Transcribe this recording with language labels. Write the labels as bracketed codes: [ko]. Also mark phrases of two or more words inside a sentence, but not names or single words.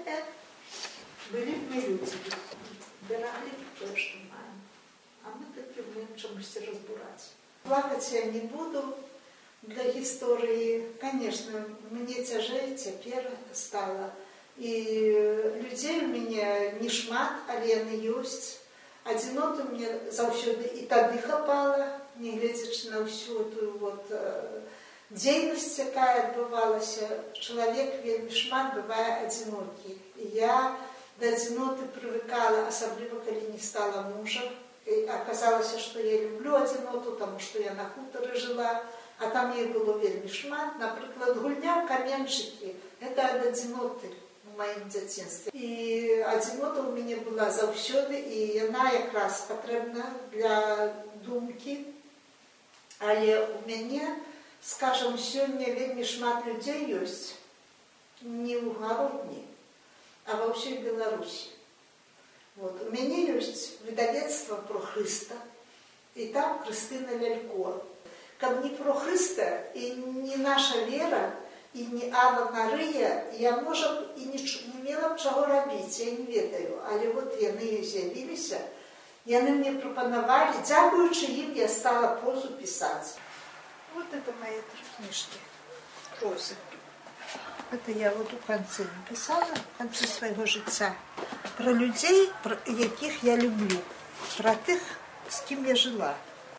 [ru] Были бы мы люди, берегли бы то, что маем. А мы таки умеем чомусь разбирать. Плакать я не буду для истории. Конечно, мне тяжелее теперь стало. И людей у меня не [be] шмат, але яны ёсць. Адзіноты мне заўсёды і тады хапала, не гледзячы на ўсю эту вот дзейнасць, якая адбывалася. Чалавек вельмі шмат бывае адзінокі. І я да адзіноты прывыкала, асабліва калі не стала мужа. І аказалася, што я люблю адзіноту, таму што я на хутары жыла, а там ей было вельмі шмат. Напрыклад, гульня ў каменчыкі – гэта ад адзіноты. [ru] В моем дзяцінстве. [be] І адзінота ў мяне была заўсёды, і яна якраз патрэбна для думкі. Але у мяне, скажам, сёння вельмі шмат людзей ёсць не ў Гародні, а ва ўсёй Беларусі. Вот. У мяне ёсць выдавецтва про Хрыста, і там Крыстына Лялько. Каб не про Хрыста і не наша вера, і не Ава Марыя, я, можа, і не мела б чаго рабіць, я не ведаю. Але вот яны з'явіліся, яны мне прапанавалі, дзякуючы ім я стала прозу пісаць. [ru] Вот это мои 3 книжки прозы. Это я вот у канцы написала, в канцы [be] свайго жыцця. Про людзей, якіх я люблю, про тых, з кім я жыла.